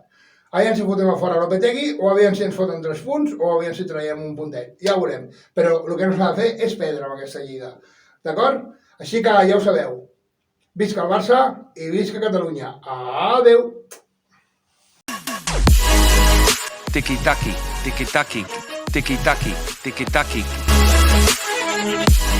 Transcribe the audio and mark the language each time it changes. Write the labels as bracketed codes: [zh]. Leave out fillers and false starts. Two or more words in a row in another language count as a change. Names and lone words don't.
[ca] Aviam si fotem a fora Lopetegui, o aviam si ens foten 3 punts, o aviam si traiem un puntet. Ja ho veurem. Però el que no s'ha de fer és perdre amb aquesta lliga. D'acord? Així que ja ho sabeu. Visca el Barça i visca Catalunya. Adeu! Tiki-taki, tiki-taki, tiki-taki, tiki-taki.